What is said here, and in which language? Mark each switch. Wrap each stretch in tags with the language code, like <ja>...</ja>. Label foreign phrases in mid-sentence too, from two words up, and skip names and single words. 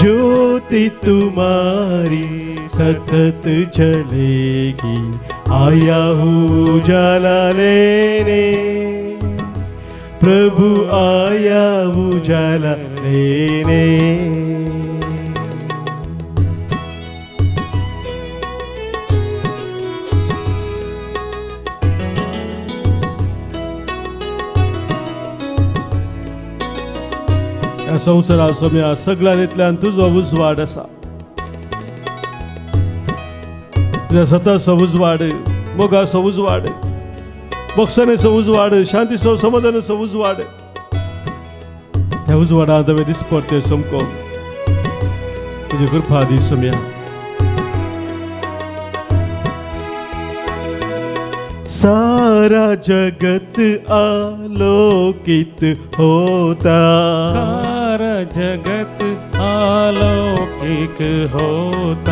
<hi>ज्योति तुम्हारी सतत जलेगी, आया हूँ उजाला लेने, प्रभु आया उजाला लेने।</hi> <kok>या संवसारा सोम्या सगळ्यांतल्यान तुजो उजवाड आसा, तुझ्या स्वताचो उजवाड, मोगाचो उजवाड, मोक्षाचो उजवाड, शांतीचो समाधानाचो उजवाड, त्या उजवाडांत हांवें दिसपट्टे समको तुजी कृपा दी सोम्या।</kok> <hi>सारा जगत आलोकित होता, सारा जगत अलौकिक होता,</hi>